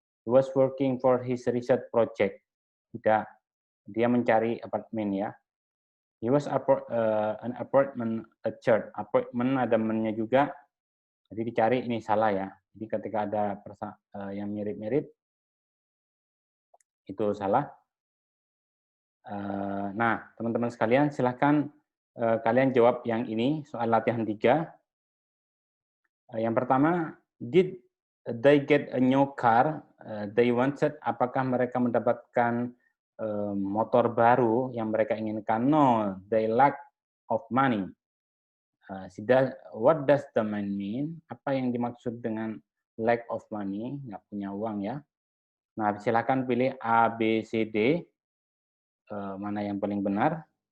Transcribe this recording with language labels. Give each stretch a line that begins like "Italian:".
English: He was working for his research project.
Indonesian: Tidak, dia mencari apartemen ya.
English: He was an apartment a church.
Indonesian: Apartment ada mennya juga. Jadi dicari, ini salah ya. Jadi ketika ada yang mirip-mirip, itu salah. Nah, teman-teman sekalian, silahkan kalian jawab yang ini, soal latihan 3. Yang pertama,
English: did they get a new car they wanted?
Indonesian: Apakah mereka mendapatkan motor baru yang mereka inginkan?
English: No, they lack of money. What does the man mean?
Indonesian: Apa yang dimaksud dengan
English: lack of money?
Indonesian: Nggak punya uang ya. Nah, silakan pilih A, B, C, D. Mana yang paling benar?